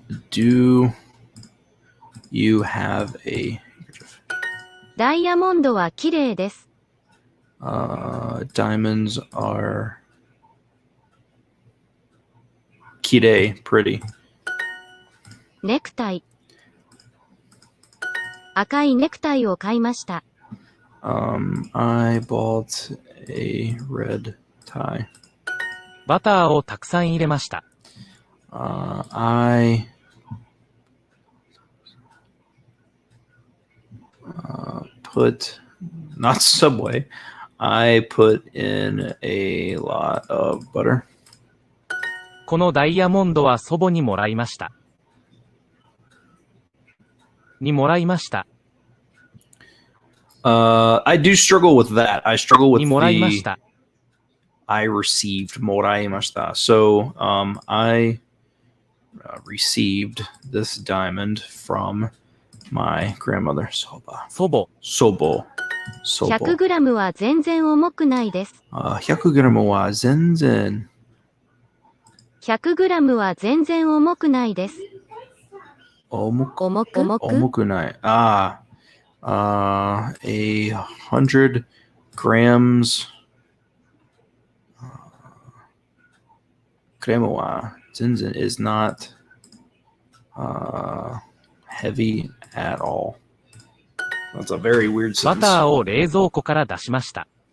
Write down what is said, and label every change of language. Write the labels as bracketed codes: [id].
[en] Do you have a handkerchief? [ja] ダイヤモンドは綺麗です。 [en] Diamonds are kirei, pretty. [ja] ネクタイ赤いネクタイを買いました。 [en] I bought a red tie. [ja] バターをたくさん入れました。 [en] I put, not Subway, I put in a lot of butter. [ja] このダイヤモンドは祖母にもらいました。にもらいました。 [en] I do struggle with that. I struggle with [ja] にもらいまし [en] the [ja] た。 [en] I received, moraimashita. So, I received this diamond from my grandmother, Soba. [ja] 祖母。 Sobo. 100グラムは全然重くないです。 100グラムは全然 100グラムは全然重くないです。重く重く重くない。 [en] 100 grams. [ja] グラムは全然 [en] is not heavy at all. That's a very weird [ja] バ [en] sentence. [ja] ターを冷蔵庫から出しました。